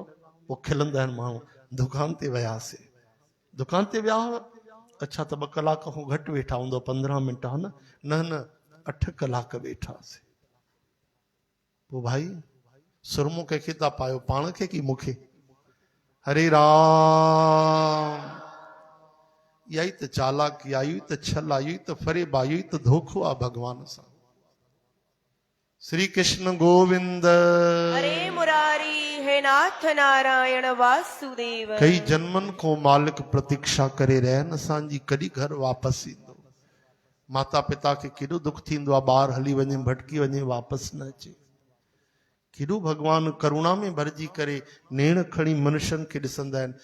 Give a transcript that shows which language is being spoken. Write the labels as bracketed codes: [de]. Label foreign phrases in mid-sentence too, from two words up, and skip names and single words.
[sd] पोइ खिलंदा आहिनि माण्हू, दुकान ते वियासीं। दुकान ते विया हुआ, अच्छा त 2 कलाक खां घटि वेठा हूंदव, 15 मिंट, हा न? न 8 कलाक वेठासीं। पोइ भाई सुरमो कंहिंखे था पायो, पाण खे की मूंखे? हरे राम। इहा ई त चालाकी आई, त छल आई, त फरेब आई, त धोखो आहे भगवान सां। श्री कृष्ण गोविंद। हरे मुरारी हे नाथ नारायण वासुदेव। कई जन्मनि को मालिक प्रतीक्षा करे रहिया आहिनि असांजी, कॾहिं घर वापसि ईंदो। माता पिता खे केॾो दुख थींदो आहे, ॿार हली वञे, भटकी वञे, वापसि न अचे। केॾो भगवान करुणा में भरिजी करे नेण खणी मनुष्यनि खे ॾिसंदा आहिनि।